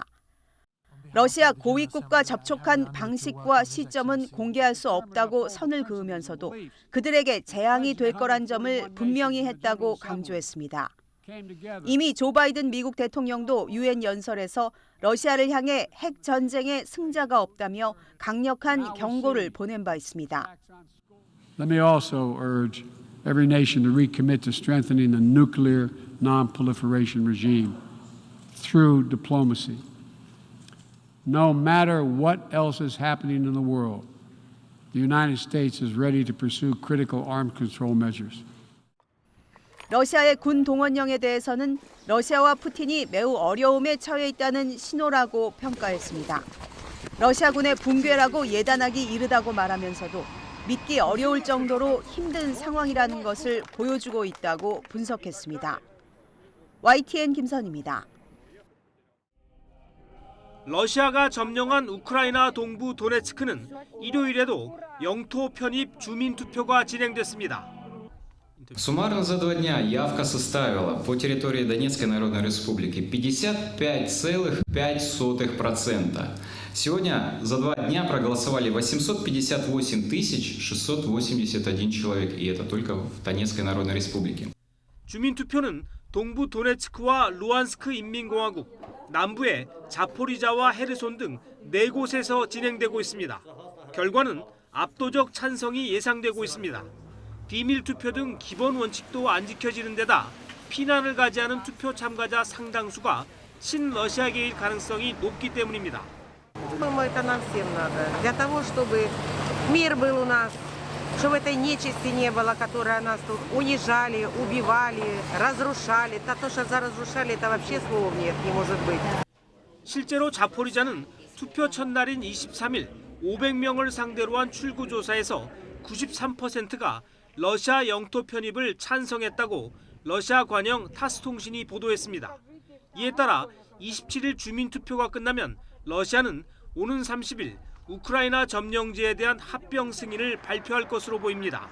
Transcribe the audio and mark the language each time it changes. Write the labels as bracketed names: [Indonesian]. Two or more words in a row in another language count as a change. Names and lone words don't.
[Korean] 러시아 고위국과 접촉한 방식과 시점은 공개할 수 없다고 선을 그으면서도 그들에게 재앙이 될 거란 점을 분명히 했다고 강조했습니다. 이미 조 바이든 미국 대통령도 유엔 연설에서 러시아를 향해 핵 전쟁의 승자가 없다며 강력한 경고를 보낸 바 있습니다. [English] Let me also urge every nation to recommit to strengthening the nuclear non-proliferation regime through diplomacy. No matter what else is happening in the world, the United States is ready to pursue critical arms control measures. [Korean] 러시아의 군 동원령에 대해서는 러시아와 푸틴이 매우 어려움에 처해 있다는 신호라고 평가했습니다. 러시아군의 붕괴라고 예단하기 이르다고 말하면서도 믿기 어려울 정도로 힘든 상황이라는 것을 보여주고 있다고 분석했습니다. YTN 김선입니다. 러시아가 점령한 우크라이나 동부 도네츠크는 일요일에도 영토 편입 주민 투표가 진행됐습니다. [Russian] Суммарно за 2 дня явка составила по территории Донецкой Народной Республики 55,5%. Сегодня за 2 дня проголосовали 858 681 человек, и это только в Донецкой Народной Республике. [Korean] 주민 투표는 동부 도네츠크와 루안스크 인민공화국, 남부의 자포리자와 헤르손 등 4곳에서 진행되고 있습니다. 결과는 압도적 찬성이 예상되고 있습니다. 비밀 투표 등 기본 원칙도 안 지켜지는 데다 피난을 가지 않은 투표 참가자 상당수가 친러시아계일 가능성이 높기 때문입니다. [Russian] Это нам всем надо. Для того, чтобы мир был у нас, чтобы этой нечисти не было, которая нас тут унижали, убивали, разрушали. То, что разрушали, это вообще слов нет, не может быть. [Korean] 실제로 자포리자는 투표 첫날인 23일 500명을 상대로 한 출구조사에서 93%가 러시아 영토 편입을 찬성했다고 러시아 관영 타스통신이 보도했습니다. 이에 따라 27일 주민투표가 끝나면 러시아는 오는 30일 우크라이나 점령지에 대한 합병 승인을 발표할 것으로 보입니다.